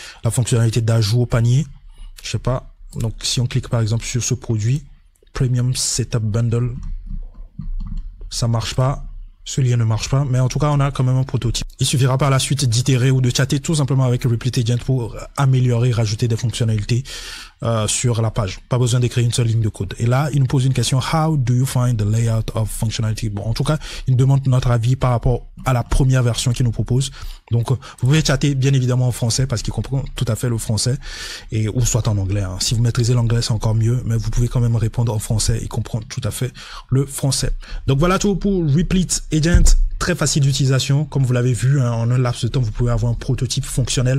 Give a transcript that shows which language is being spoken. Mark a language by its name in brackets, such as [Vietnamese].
[French] La fonctionnalité d'ajout au panier, je sais pas. Donc si on clique par exemple sur ce produit, Premium Setup Bundle, ça marche pas. Ce lien ne marche pas, mais en tout cas, on a quand même un prototype. Il suffira par la suite d'itérer ou de chatter tout simplement avec Replit Agent pour améliorer, rajouter des fonctionnalités sur la page. Pas besoin d'écrire une seule ligne de code. Et là, il nous pose une question. [English] How do you find the layout of functionality? [French] Bon, en tout cas, il nous demande notre avis par rapport à la première version qu'il nous propose. Donc, vous pouvez chatter bien évidemment en français parce qu'il comprend tout à fait le français et ou soit en anglais. Hein. Si vous maîtrisez l'anglais, c'est encore mieux, mais vous pouvez quand même répondre en français. Il comprend tout à fait le français. Donc voilà tout pour Replit Agent. Très facile d'utilisation, comme vous l'avez vu, hein, en un laps de temps, vous pouvez avoir un prototype fonctionnel.